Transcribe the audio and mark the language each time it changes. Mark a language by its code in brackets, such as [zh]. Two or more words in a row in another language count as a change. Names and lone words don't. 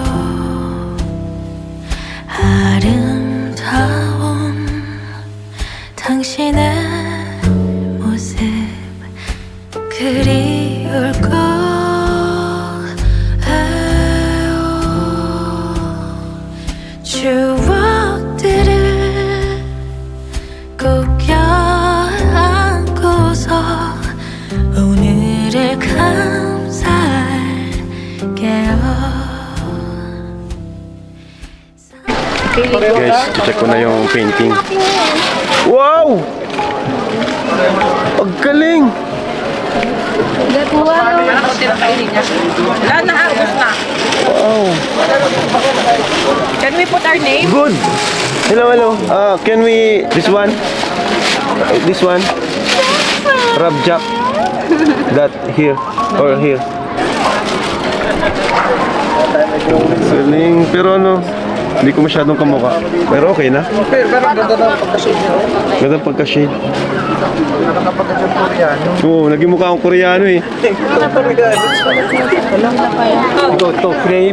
[ko] 아름다운 당신의 모습 그리울 거예요. 추억들을 꼭 껴안고서 오늘을 감사할게요. [tl] Guys, check ko na yung painting. Wow! Paggaling! Lahat na harvest na. Wow! [en] Can we put our name? Good! Hello. Can we... This one? This one? Rabjak. That here. Or here. [tl] Galing. Pero ano, hindi ko masyadong kamukha. Pero okay na. Pero ganda na pagkashade niya. Ganda pagka-shade. Nakakapagkashade Koreano. Oo, naging mukha akong Koreano eh. Ano talaga? Ito, frame.